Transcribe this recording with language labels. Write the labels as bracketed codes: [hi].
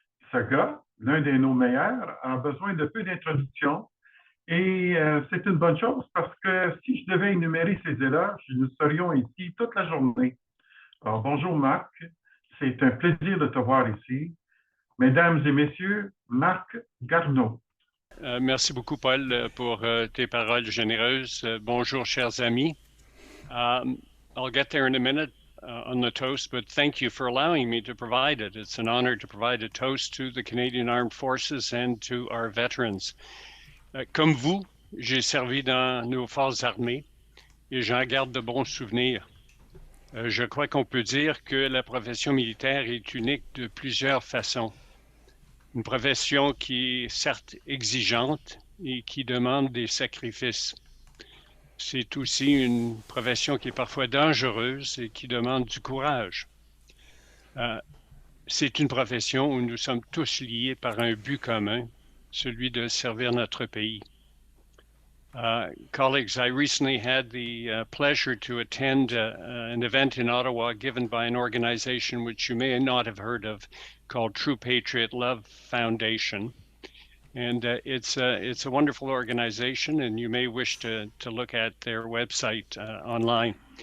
[fr] Ce gars, l'un de nos meilleurs, a besoin de peu d'introduction et c'est une bonne chose parce que si je devais énumérer ses éloges, nous serions ici toute la journée. Alors, bonjour Marc, c'est un plaisir de te voir ici. Mesdames et messieurs, Marc Garneau. Merci beaucoup, Paul, pour tes paroles généreuses. Bonjour, chers amis. [en] I'll get there in a minute on the toast, but thank you for allowing me to provide it. It's an honor to provide a toast to the Canadian Armed Forces and to our veterans. [fr] Comme vous, j'ai servi dans nos forces armées et j'en garde de bons souvenirs. Je crois qu'on peut dire que la profession militaire est unique de plusieurs façons. Une profession qui est certes exigeante et qui demande des sacrifices. C'est aussi une profession qui est parfois dangereuse et qui demande du courage. C'est une profession où nous sommes tous liés par un but commun, celui de servir notre pays. [en] Colleagues, I recently had the pleasure to attend an event in Ottawa given by an organization which you may not have heard of called True Patriot Love Foundation. And it's a wonderful organization, and you may wish to look at their website online.